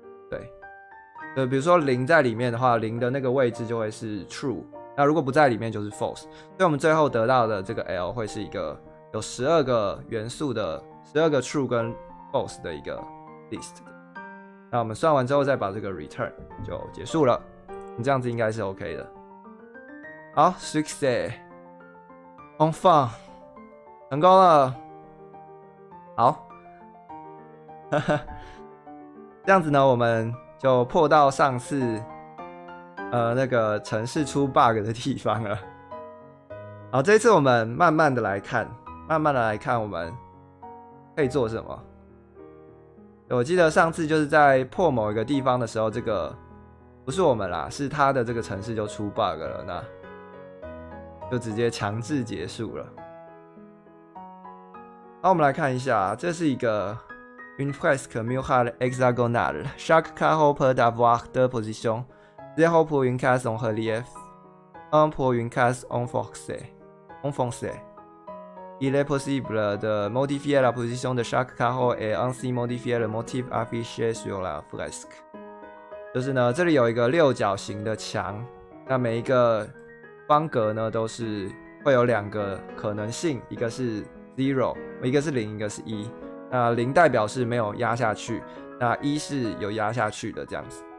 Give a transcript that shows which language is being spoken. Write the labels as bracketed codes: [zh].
[zh] 对，比如说0在里面的话，0的那个位置就会是 true， 那如果不在里面就是 false。所以我们最后得到的这个 l 会是一个有12个元素的12个 true 跟 false 的一个 list。那我们算完之后再把这个 return 就结束了，这样子应该是 OK 的。好 ， [en] success on fun [zh] 成功了。好，这样子呢，我们就破到上次那个程式出 bug 的地方了。好，这一次我们慢慢的来看我们可以做什么。我记得上次就是在破某一个地方的时候，这个不是我们啦，是他的这个城市就出 bug 了，那就直接强制结束了。好，我们来看一下，这是一个 [fr] une fresque murale hexagonale. Chaque carreau peut avoir deux positions, 0 pour une case en relief, 1 pour une case enfoncée. Il est possible de modifier la position de chaque carreau et ainsi modifier le motif affiché sur la fresque. [zh] 就是呢，这里有一个六角形的墙，那每一个方格呢都是会有2个可能性，一个是 0， 一个是0，一个是1。那0代表是没有压下去，那1是有压下去的这样子。